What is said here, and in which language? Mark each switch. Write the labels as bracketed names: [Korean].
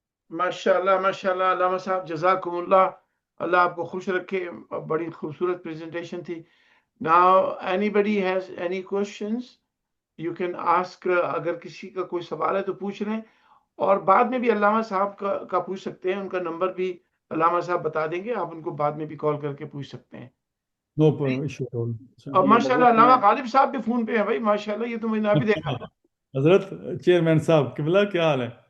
[Urdu] ماشاءاللہ ماشاءاللہ علامہ صاحب جزاکم اللہ، اللہ آپ کو خوش رکھے. بڑی خوبصورت پریزنٹیشن تھی. [English] Now anybody has any questions you can ask. [Urdu] اگر کسی کا کوئی سوال ہے تو پوچھ لیں، اور بعد میں بھی علامہ صاحب کا پوچھ سکتے ہیں. ان کا نمبر بھی علامہ صاحب بتا دیں گے، آپ ان کو بعد میں بھی کال کر کے پوچھ سکتے ہیں. [English] No issue at all. [Urdu] اور ماشاءاللہ علامہ غالب صاحب بھی فون پہ ہیں بھائی، ماشاءاللہ یہ تو میں نے ابھی دیکھا. حضرت چیئرمین صاحب قبلہ کیا حال ہے؟